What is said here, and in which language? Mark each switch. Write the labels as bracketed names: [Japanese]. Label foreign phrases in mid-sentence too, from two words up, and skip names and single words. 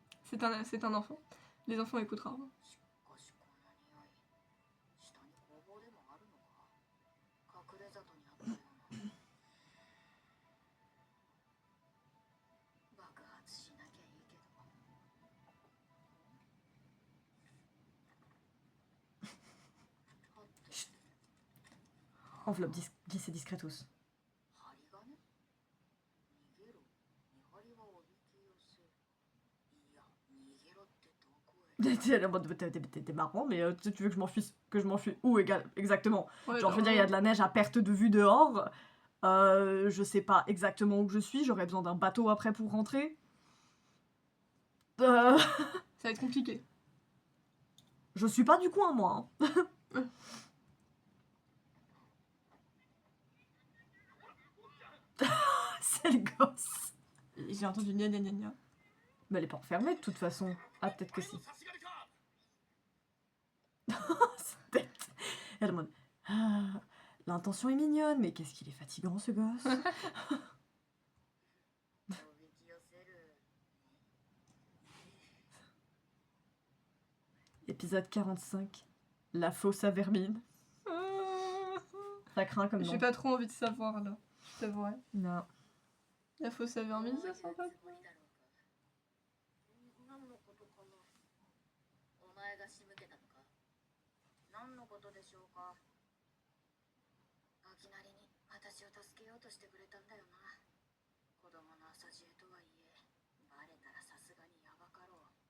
[French] C'est un enfant. Les enfants écoutent rarement. [Japanese] しかしこんな匂い下に工房でもあるのか隠れ里にあったような爆発しなきゃいいけど [French] Enveloppe glissée discretos. [Japanese] 針金逃げろ見張りはおびき寄せいや逃げろってどこへ [French] T'es là en mode, t'es marrant, mais tu veux que je m'enfuis où exactement? Ouais, Genre, je veux dire, il y a de la neige à perte de vue dehors. Je sais pas exactement où je suis. J'aurais besoin d'un bateau après pour rentrer. Ça va être compliqué. Je suis pas du coin, moi. Hein. C'est le gosse. J'ai entendu gna gna gna gna. Mais elle est pas enfermée de toute façon. Ah, peut-être que si. Cette tête. Elle demande. Ah, l'intention est mignonne, mais qu'est-ce qu'il est fatigant ce gosse. [Japanese] おびき寄せる [French] Épisode 45. La fosse à vermine. Ça craint comme J'ai nom. pas trop envie de savoir là. Je t'avouerai. Non. La fausse à vermine, ça sent pas. [Japanese] 何のことかなお前が仕向けたのか何のことでしょうか秋なりに私を助けようとしてくれたんだよな子供の朝知恵とはいえバレたらさすがにヤバかろう